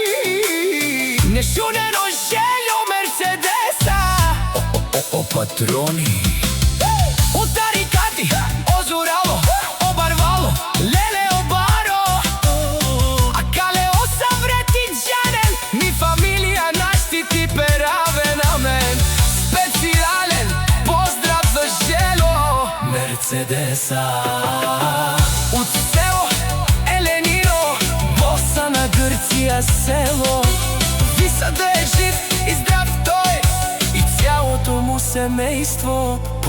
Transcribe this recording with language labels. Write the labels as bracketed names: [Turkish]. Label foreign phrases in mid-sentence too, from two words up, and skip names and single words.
[Romany] Нешунено Желјо Мерцедеса. О, патрони. От Тарикати, озорало, обарвало, леле обаро. А кале осаврети джанен, ми фамилија наштити пераве на мен. [Macedonian] Специјален поздрав за Желјо Мерцедеса. [Bulgarian] От село Еленино, боса на Грција село Виса, да е жив и здрав тој и цялото му семејство.